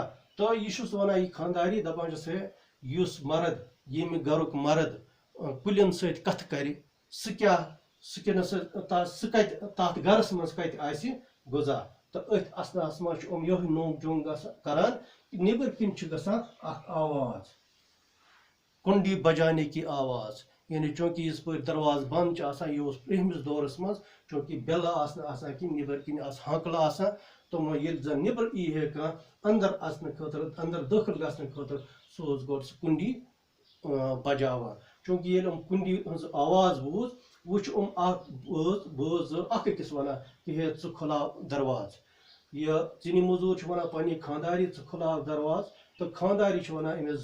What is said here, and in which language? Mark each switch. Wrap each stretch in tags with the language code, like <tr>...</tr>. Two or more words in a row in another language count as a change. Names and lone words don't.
<ks>تہٕ یہِ چھُس ونان یہِ خانداری، دپان چھُس ہے یُس مرد، ییٚمہِ گرُک مرد کُلٮ۪ن سۭتۍ کتھٕ کرِ، سُہ کتہِ تتھ گرس منٛز کتہِ آسہِ غذا۔ تہٕ أتھۍ اسناہس منٛز چھُ یِہوٚے نوک جھونک کران کہ نیبر کِنۍ چھِ گژھان اکھ آواز،</ks> <ur>کنڈی بجانے کی آواز،</ur> <ks>یعنی چونکہ یِژ پٲٹھۍ دروازٕ بنٛد چھِ آسان، یہِ اوس برٛونٛہمِس دورس منٛز چونکہ بیلہٕ آسہٕ نہٕ آسان کینٛہہ، نیبر کِنۍ آسہٕ ہانکلہٕ آسان، تم یل زن نبر ای ہے کان اندر اژنہٕ خٲطرٕ اندر دٲخل گژھنہٕ خٲطرٕ سُہ اوس گۄڈٕ سُہ کُنڈی بجاوان چوٗنٛکہِ ییٚلہِ یِم کُنڈی ہٕنٛز آواز بوٗز وٕچھ اکھ بٲژ زٕ اکھ أکِس وَنان کہِ ہے ژٕ کھُلاو دروازٕ یہِ ژِنہِ موٚزوٗر چھُ وَنان پنٛنہِ خانٛدارِ ژٕ کھُلاو دروازٕ تہٕ خانٛدارِ چھِ وَنان أمِس</ks>